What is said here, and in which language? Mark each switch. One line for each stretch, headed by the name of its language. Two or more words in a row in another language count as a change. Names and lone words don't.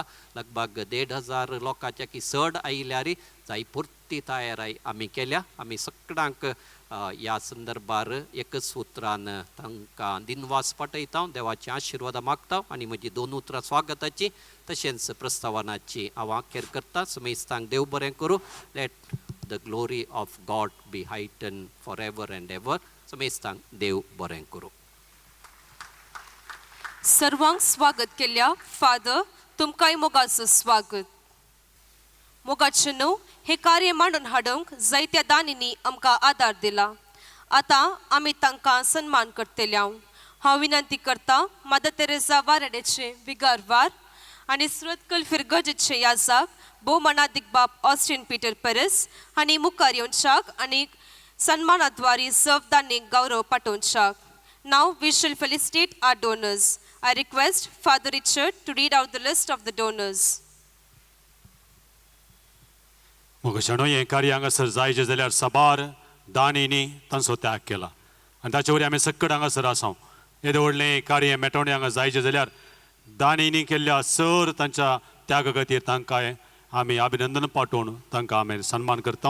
Konkani: लगभग 1,500 लोकांच्या की चड आयल्यार जाय पुर्ती तयारी आमी केल्या. आमी सगळ्यांक ह्या संदर्भार एकच उतरान तांकां दिनवास पाठयता, देवाची आशिर्वाद मागता आनी म्हजी 2 उतरां स्वागताची तशेंच प्रस्तावनाची हांव अखेर करता. समेस्तांक देव बरें करूं.
English: let the glory of God be heighten for ever and ever.
Konkani: समेस्तांक देव बरें करूं. सर्वांक स्वागत केल्या. फादर तुमकांय मोगाचो स्वागत. मोगाचे न्हू, हे कार्य मांडून हाडूंक जायत्या दानींनी आमकां आदार दिला. आतां आमी तांकां सन्मान करतल्या. हांव विनंती करता मदर तेरेसा वारेडेचे विगारवार आनी सुरतकल फिरगजेचे याजक भोवमानाधिक बाब ऑस्टीन पीटर पेरेस हांणी मुखार येवच्याक आनी सन्मानाद्वारे सर्वदानीक गौरव पाठोवच्याक.
English: Now we shall felicitate our donors. I request Father Richard to read out the list of the donors.
Konkani: मोगशाणो हे कार्य हांगासर जायचे जाल्यार साबार दानींनी तांचो त्याग केला आनी ताचे वरी आमी सक्कड हांगासर आसा. येदे व्हडलें कार्य मेटोवणें हांगा जायचें जाल्यार दानींनी केल्ल्या सर तांच्या त्यागा खातीर तांकां आमी अभिनंदन पाठोवन तांकां आमी सन्मान करता.